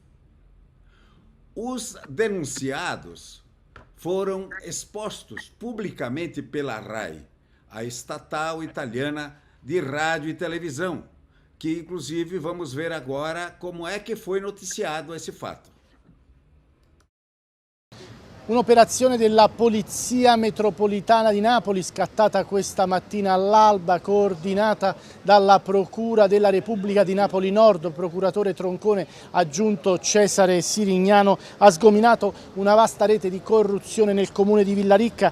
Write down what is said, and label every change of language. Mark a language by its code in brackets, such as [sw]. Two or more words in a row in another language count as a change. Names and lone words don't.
[pt] Os denunciados foram expostos publicamente pela RAI, a estatal italiana de rádio e televisão, que inclusive vamos ver agora como é que foi noticiado esse fato. [it] Un'operazione della Polizia Metropolitana di Napoli scattata questa mattina all'alba, coordinata dalla Procura della Repubblica di Napoli Nord. Procuratore Troncone aggiunto Cesare Sirignano ha sgominato una vasta rete di corruzione nel comune di Villarica.